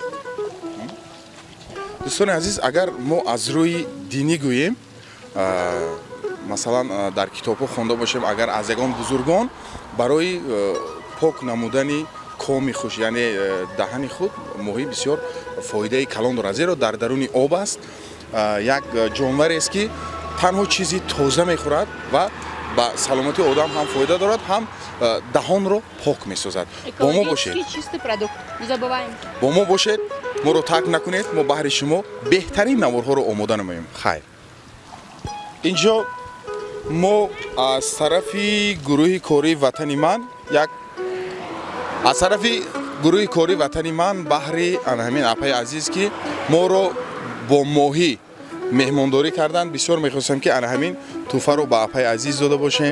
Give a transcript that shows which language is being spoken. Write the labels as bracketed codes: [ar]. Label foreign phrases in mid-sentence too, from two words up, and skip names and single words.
[tg] дӯстони азиз, агар мо аз рӯи динӣ гӯем, масалан дар китобҳо хонда бошем, агар аз ягон бузургон барои пок намудани коми хуш, яъне даҳани худ моҳӣ бисёр фоидаи калон дорад. зеро дар даруни об аст. як ҷонварест ки танҳо чизи тоза мехӯрад ва ба саломатии одам ҳам фоида дорад, ҳам даҳонро пок месозад. бо мо бошед. [ru] Экологический чистый продукт. Не забываем. [tg] бо мо бошед, моро тарк накунед. мо баҳри шумо беҳтарин наворҳоро омода намоем. хайр. инҷо мо аз тарафи гурӯҳи кории ватани ман баҳри ҳамин апаи азиз ки моро бо моҳӣ меҳмондорӣ кардан, бисёр мехостам ки ана ҳамин тӯҳфаро ба апаи азиз дода бошем.